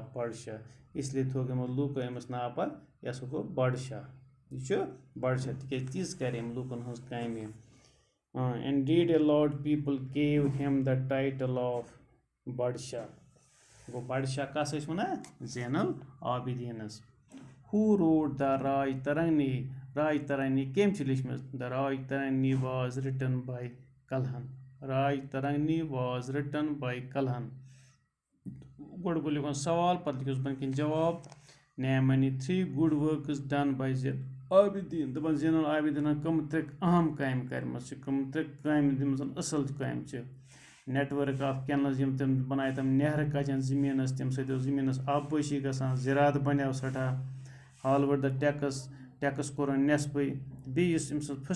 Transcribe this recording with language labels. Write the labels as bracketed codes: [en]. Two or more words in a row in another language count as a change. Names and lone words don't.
[ks] بادشاہ اِسلیے تھوٚو یِمو لوٗکو أمِس ناو پَتہٕ یہِ ہسا گوٚو بادشاہ یہِ چھُ بادشاہ تِکیازِ تِژھ کَرِ أمۍ لوٗکن ہٕنٛز کامہِ [en] and did a lot people gave him the title of Badshah [ks] گوٚو بادشاہ کَس ٲسۍ وَنان زین العابدیٖنس [en] who wrote the Rajatarangini [ks] راج ترنگی کٔمۍ چھِ لیٖچھمٕژ [en] the Rajatarangini was written by Kalhana Rajatarangini was written by Kalhana [ks] راج ترنگی واز رِٹن باے کلہن گۄڈٕ گوٚو لیکھُن سوال پَتہٕ لیکھِوس بۄنہٕ کِنۍ جواب [en] name any 3 good works done by Zain-ul-Abidin [ks] دَپان زین العابدیٖنن کٕم 3 اہم کامہِ کَرِمَژٕ چھِ کٕم 3 کامہِ یِم زَن اَصٕل کامہِ چھِ نیٹؤرٕک [en] of canals [ks] یِم تِم بَنایہِ تِم نہرٕ کَجن زٔمیٖنَس تَمہِ سۭتۍ اوس زٔمیٖنَس آبپٲشی گژھان زِراعت بَنیو سٮ۪ٹھاہ ہالوَر دَ ٹیکٕس کوٚرُن نٮ۪صفٕے بیٚیہِ یُس أمۍ سٕنٛز